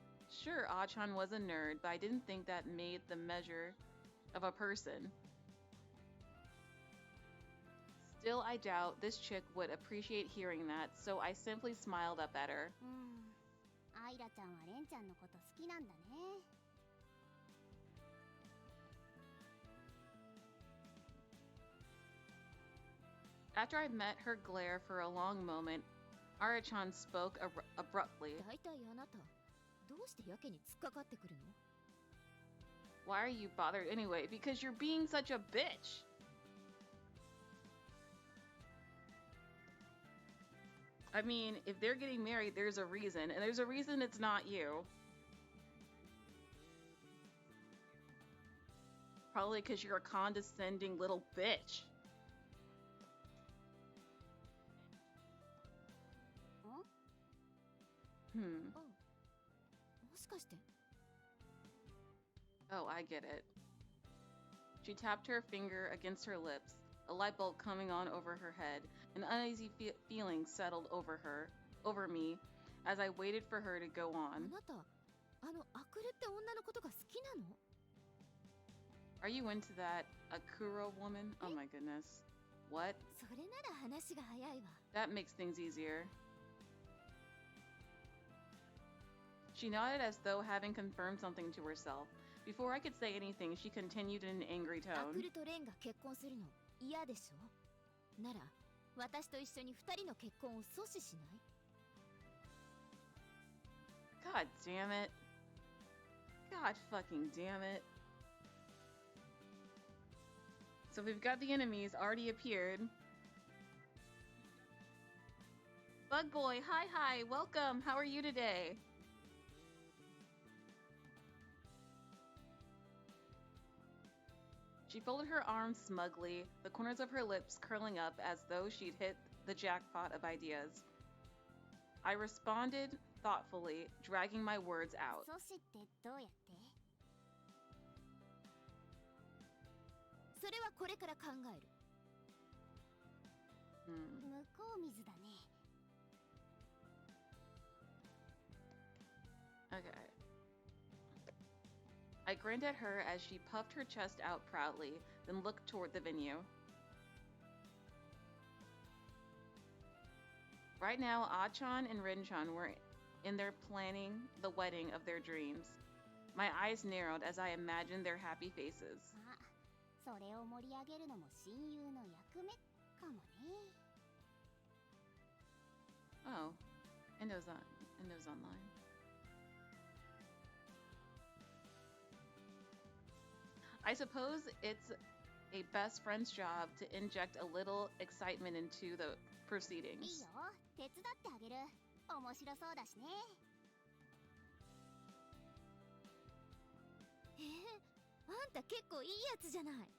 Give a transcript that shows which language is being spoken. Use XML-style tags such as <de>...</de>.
<en>Sure, Achan was a nerd, but I didn't think that made the measure of a person. Still, I doubt this chick would appreciate hearing that, so I simply smiled up at her.</en> <ja>アイラちゃんはレンちゃんのこと好きなんだね。</ja> <en>After I met her glare for a long moment, Arachan spoke abruptly.</en> <ja>だいたいあなた、どうしてやけに突っかかってくるの?</ja> <en>Why are you bothered anyway? Because you're being such a bitch. I mean, if they're getting married, there's a reason, and there's a reason it's not you. Probably because you're a condescending little bitch. ん Hmm.</en> <ja>あ、もしかして</ja> <en>Oh, I get it. She tapped her finger against her lips, a light bulb coming on over her head. An uneasy feeling settled over me, as I waited for her to go</en> <ja>あ</ja> <en>on.</en> <ja>なたあのアクルって女のことが好きなの</ja> <en>Are you into that Akuro woman? Oh my goodness. What?</en> <ja>それなら話が早いわ</ja> <en>That makes things easier. She nodded as though having confirmed something to herself. Before I could say anything, she continued in an angry</en> <ja>アク</ja> <en>tone.</en> <ja>ルとレンが結婚するの嫌でしょなら私と一緒に二人の結婚を阻止しない</ja> <en>God damn it. God fucking damn it. So we've got the enemies already appeared. Bug Boy, hi, welcome. How are you today? She folded her arms smugly, the corners of her lips curling up as though she'd hit the jackpot of ideas. I responded thoughtfully, dragging my words out.</en> <ja>阻止ってどうやってそれはこれから考える Hmm. 向こう水だね</ja> <en>Okay. I grinned at her as she puffed her chest out proudly, then looked toward the venue. Right now, Achan and Rinchan were in there planning the wedding of their dreams. My eyes narrowed as I imagined their happy faces.</en> <ja>あ、それを盛り上げるのも親友の役目かもね</ja> <en>Oh, Endo's online. I suppose it's a best friend's job to inject a little excitement into the</en> <ja>いい</ja> <en>proceedings.</en> <ja>よ手伝ってあげる面白そうだしねあんた結構いいやつじゃない</ja>